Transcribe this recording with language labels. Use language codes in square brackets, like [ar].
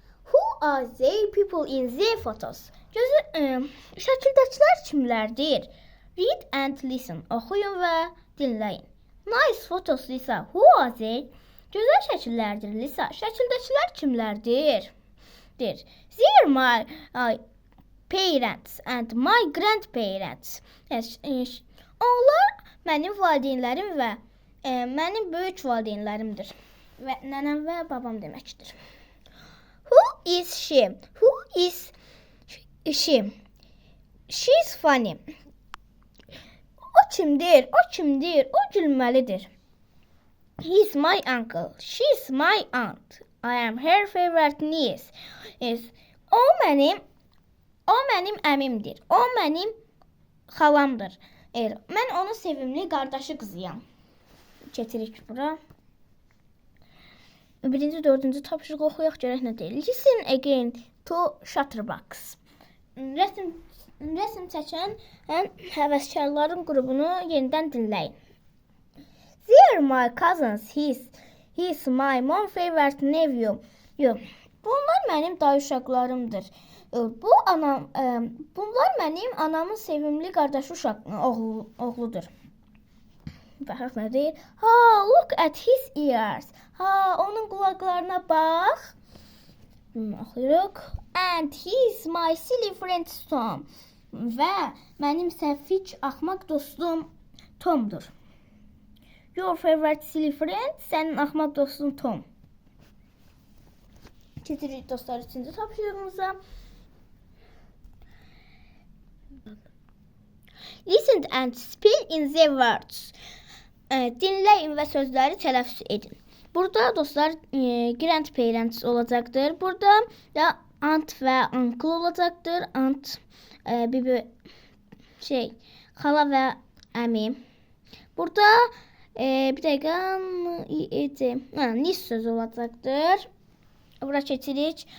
[en] Who are they people in their photos? [az] Şəkildəkilər kimlərdir? [en] Read and listen. [az] Oxuyun və dinləyin. [en] Nice photos, Lisa. Who are they? [az] Gözəl şəkillərdir, Lisa. Şəkildəkilər kimlərdir? [en] They're my parents and my grandparents. [az] Onlar mənim valideynlərim və mənim böyük valideynlərimdir. Və nənəm və babam deməkdir. [en] Who is she? Who is she? She's funny. [az] O kimdir? O gülməlidir. [en] He's my uncle. She's my aunt. I am her favorite niece. [az] O mənim əmimdir. O mənim xalamdır. Mən onun sevimli qardaşı qızıyam. Keçirik bura. Birinci, dördüncü tapşırıq oxuyaq görək nə deyil. [en] Listen again to Shutterbox. [az] Rəsm çəkən həvəskarların qrupunu yenidən dinləyin. [en] They're my cousins. He's my mom favorite nephew. [az] Bunlar mənim dayı uşaqlarımdır. Bunlar mənim anamın sevimli qardaşı oğludur. Baxaq nə deyir? [en] Look at his ears. [az] Onun qulaqlarına bax. Oxuyuruq. [en] And he's my silly friend Tom. [az] Və mənim səfik axmaq dostum Tomdur. [en] Your favorite silly friend, [az] sənin axmaq dostun Tom. Keçirik dostlar üçüncü tapşırığımıza. [en] Listen and spell in the words. [az] Dinləyin və sözləri tələffüz edin. Burada dostlar grandparents olacaqdır. Burada da aunt və uncle olacaqdır. Aunt xala və əmi. Burada bir dəqiqə niece sözü olacaqdır. Bura keçirik.